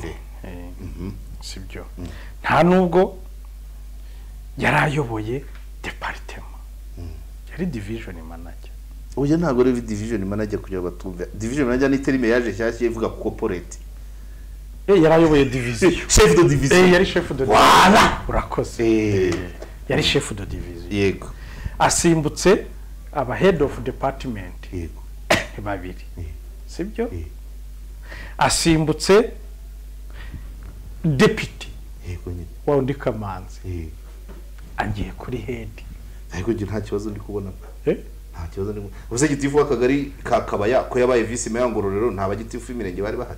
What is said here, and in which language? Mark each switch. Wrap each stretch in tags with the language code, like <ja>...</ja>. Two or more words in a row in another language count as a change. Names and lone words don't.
<rw>sibyo nta nubwo yari ayoboye departement yari</rw> <en>division manager</en> <rw>Oya ntago rero</rw> <en>division manager</en> <rw>kugira batumve.</rw> <en>Division manager</en> <rw>ni terime yaje cyashye ivuga corporate. yarayoboye division.</rw> <fr>Chef de division.</fr> <rw>Yari</rw> <fr>chef de division.</fr> <rw>Voilà. Urakoze. Yari</rw> <fr>chef de division.</fr> <rw>Yego. Asimbutse aba</rw> <en>head of department.</en> <rw>Yego. Babiri. Sibyo? Asimbutse deputy. Yego nyine. Wa undi Kamanzi. Agiye kuri head. Ariko nta kibazo ndi kubona. Nta kibazo ndi. Ubuse gitifu akagari ka Kabaya ko yabaye</rw> <en>vice mayor</en> <rw>Ngororero nta bagitifu imirenge bari bahari.</rw>